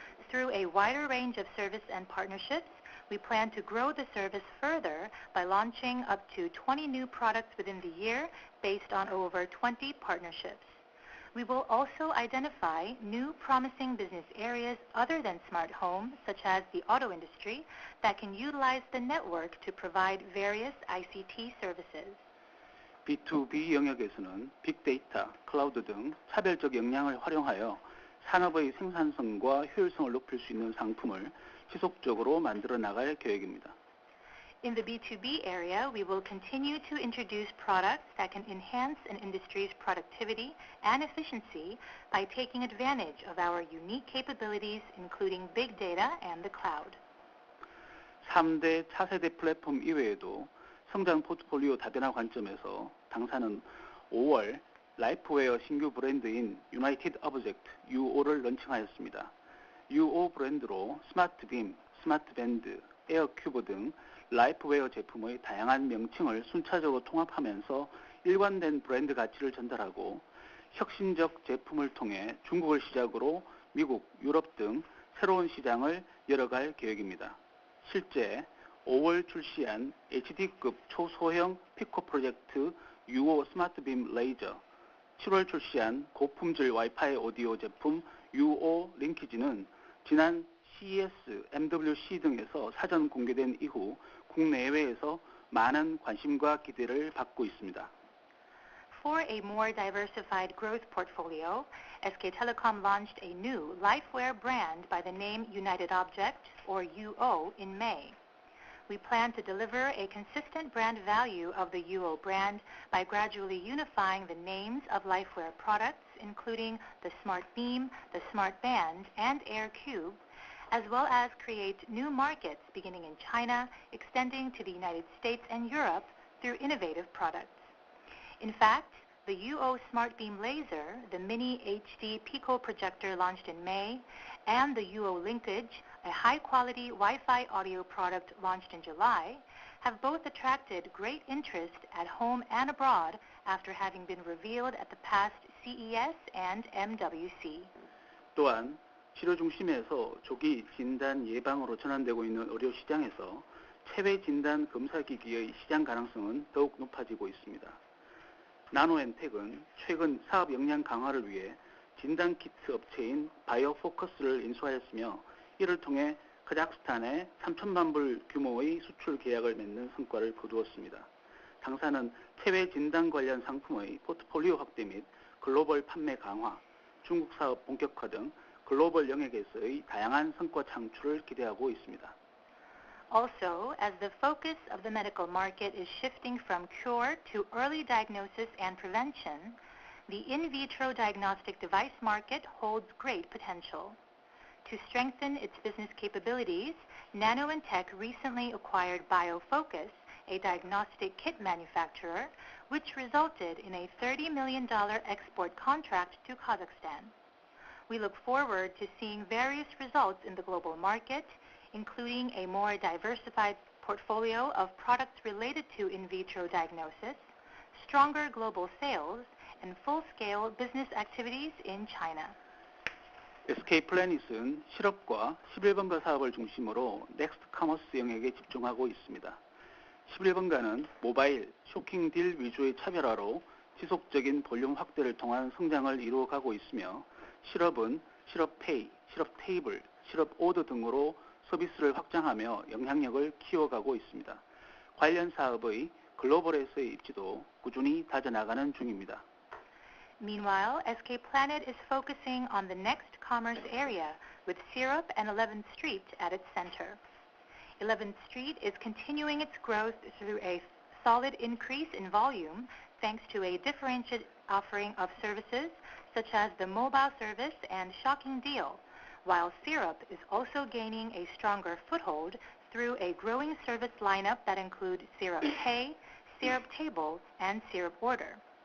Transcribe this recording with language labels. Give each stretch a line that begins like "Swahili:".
English: Through a wider range of service and partnerships, we plan to grow the service further by launching up to 20 new products within the year based on over 20 partnerships. We will also identify new promising business areas other than smart home, such as the auto industry, that can utilize the network to provide various ICT services.
Korean: B2B 영역에서는 빅데이터, 클라우드 등 차별적 역량을 활용하여 산업의 생산성과 효율성을 높일 수 있는 상품을 지속적으로 만들어 나갈 계획입니다.
English: In the B2B area, we will continue to introduce products that can enhance an industry's productivity and efficiency by taking advantage of our unique capabilities, including big data and the cloud.
Korean: 3대 차세대 플랫폼 이외에도 성장 포트폴리오 다변화 관점에서 당사는 5월 라이프웨어 신규 브랜드인 유나이티드 오브젝트 UO를 런칭하였습니다. UO 브랜드로 스마트빔, 스마트밴드, 에어큐브 등 라이프웨어 제품의 다양한 명칭을 순차적으로 통합하면서 일관된 브랜드 가치를 전달하고 혁신적 제품을 통해 중국을 시작으로 미국, 유럽 등 새로운 시장을 열어갈 계획입니다. 실제 5월 출시한 HD급 초소형 피코 프로젝트 UO 스마트빔 레이저, 7월 출시한 고품질 와이파이 오디오 제품 UO 링키지는 지난 CES, MWC 등에서 사전 공개된 이후 국내외에서 많은 관심과 기대를 받고 있습니다.
English: For a more diversified growth portfolio, SK Telecom launched a new Lifeware brand by the name United Object, or UO, in May. We plan to deliver a consistent brand value of the UO brand by gradually unifying the names of Lifeware products, including the Smart Beam, the Smart Band, and AirCube, as well as create new markets beginning in China, extending to the United States and Europe through innovative products. In fact, the UO Smart Beam Laser, the Mini HD Pico projector launched in May, and the UO Linkage, a high-quality Wi-Fi audio product launched in July, have both attracted great interest at home and abroad after having been revealed at the past CES and MWC.
Korean: 또한 치료 중심에서 조기 진단 예방으로 전환되고 있는 의료 시장에서 체외 진단 검사기기의 시장 가능성은 더욱 높아지고 있습니다. 나노엔텍은 최근 사업 역량 강화를 위해 진단키트 업체인 바이오포커스를 인수하였으며 이를 통해 카자흐스탄에 3천만 불 규모의 수출 계약을 맺는 성과를 거두었습니다. 당사는 체외 진단 관련 상품의 포트폴리오 확대 및 글로벌 판매 강화, 중국 사업 본격화 등 글로벌 영역에서의 다양한 성과 창출을 기대하고 있습니다.
English: Also, as the focus of the medical market is shifting from cure to early diagnosis and prevention, the in vitro diagnostic device market holds great potential. To strengthen its business capabilities, NanoIntech recently acquired BioFocus, a diagnostic kit manufacturer, which resulted in a $30 million export contract to Kazakhstan. We look forward to seeing various results in the global market, including a more diversified portfolio of products related to in vitro diagnosis, stronger global sales, and full-scale business activities in China.
Korean: SK플래닛은 실업과 11번가 사업을 중심으로 넥스트 커머스 영역에 집중하고 있습니다. 11번가는 모바일, 쇼킹 딜 위주의 차별화로 지속적인 볼륨 확대를 통한 성장을 이루어가고 있으며 실업은 실업페이, 실업테이블, 실업오더 등으로 서비스를 확장하며 영향력을 키워가고 있습니다. 관련 사업의 글로벌에서의 입지도 꾸준히 다져나가는 중입니다.
English: Meanwhile, SK Planet is focusing on the next commerce area with Syrup and 11th Street at its center. 11th Street is continuing its growth through a solid increase in volume thanks to a differentiated offering of services such as the mobile service and Shocking Deal, while Syrup is also gaining a stronger foothold through a growing service lineup that includes Syrup Pay, Syrup Table, and Syrup Order.